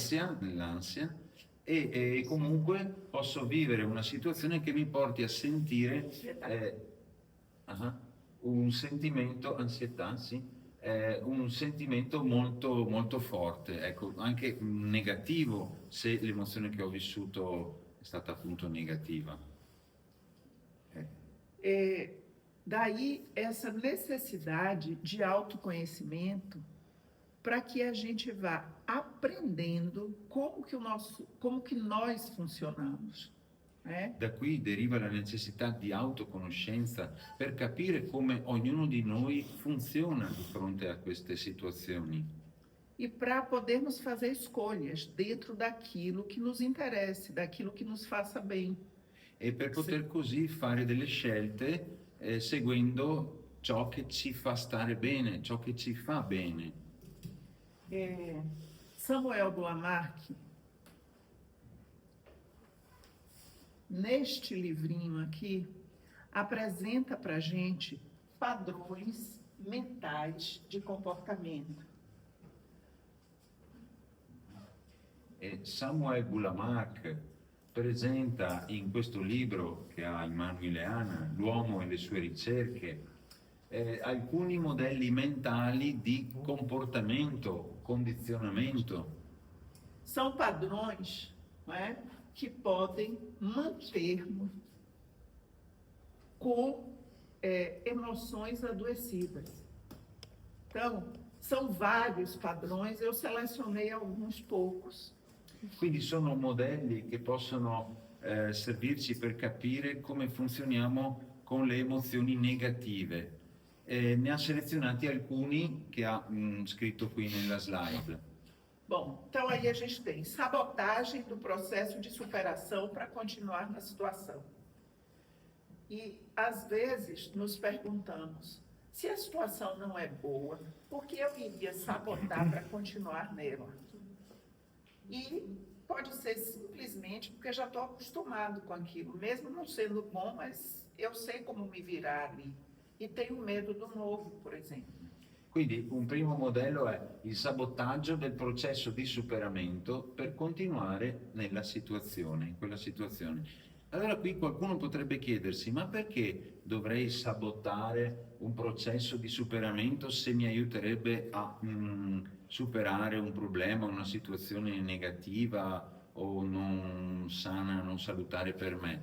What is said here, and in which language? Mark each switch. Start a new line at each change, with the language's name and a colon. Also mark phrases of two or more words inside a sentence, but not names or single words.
Italian: nell'ansia e comunque posso vivere una situazione che mi porti a sentire ah, un sentimento, ansietà, sì, un sentimento molto, molto forte, ecco, anche negativo se l'emozione che ho vissuto è stata appunto negativa.
Portuguese: Daí, essa necessidade de autoconhecimento para que a gente vá aprendendo como que nós funcionamos, né?
Italian: Da qui deriva la necessità di autoconoscenza per capire come ognuno di noi funziona di fronte a queste situazioni.
Portuguese: E para podermos fazer escolhas dentro daquilo que nos interesse, daquilo que nos faça bem.
Italian: E per poter così fare delle scelte seguendo ciò che ci fa stare bene, ciò che ci fa bene.
Portuguese: Samuel Dulamark, neste livrinho aqui, apresenta para a gente padrões mentais de comportamento.
Italian: E Samuel Bulamark presenta in questo libro che ha in mano Ileana, L'uomo e le sue ricerche, alcuni modelli mentali di comportamento, condizionamento.
Portuguese: São padrões, não é, que podem manter-nos com emoções adoecidas. Então, são vários padrões, eu selecionei alguns poucos.
Italian: Quindi sono modelli che possono servirci per capire come funzioniamo con le emozioni negative. Ne ha selezionati alcuni che ha scritto qui nella slide.
Portuguese: Bom, então aí a gente tem sabotagem do processo de superação para continuar na situação. E, às vezes, nos perguntamos, se a situação não é boa, por que eu iria sabotar para continuar nela? E pode ser simplesmente porque já estou acostumado com aquilo, mesmo não sendo bom, mas eu sei como me virar ali. E tenho medo do novo, por exemplo.
Italian: Quindi un primo modello è il sabotaggio del processo di superamento per continuare nella situazione, in quella situazione. Allora qui qualcuno potrebbe chiedersi, ma perché dovrei sabotare un processo di superamento se mi aiuterebbe a superare un problema, una situazione negativa o non sana, non salutare per me?